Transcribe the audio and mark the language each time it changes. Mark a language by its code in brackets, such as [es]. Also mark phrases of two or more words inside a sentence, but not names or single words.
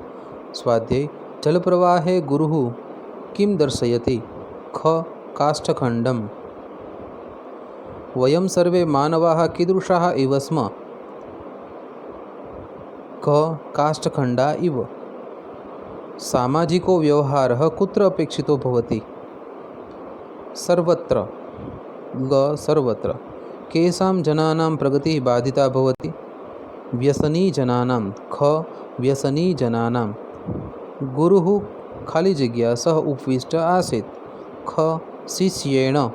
[sa] स्वाध्याय, जलप्रवाहे गुरुः किम दर्शयति? ख. काष्ठखंडम. वयम सर्वे मानवाः कीदृशाः इव स्म? क. काष्ठखंडा इव. सामाजिको व्यवहारः कुत्र अपेक्षितो भवति? सर्वत्र सर्वत्र केषां जनानां प्रगतिः बाधिता भवति व्यसनी जनानां व्यसनी जनानां गुरुः खाली जग्या सः उपविष्ट आसीत् शिष्येण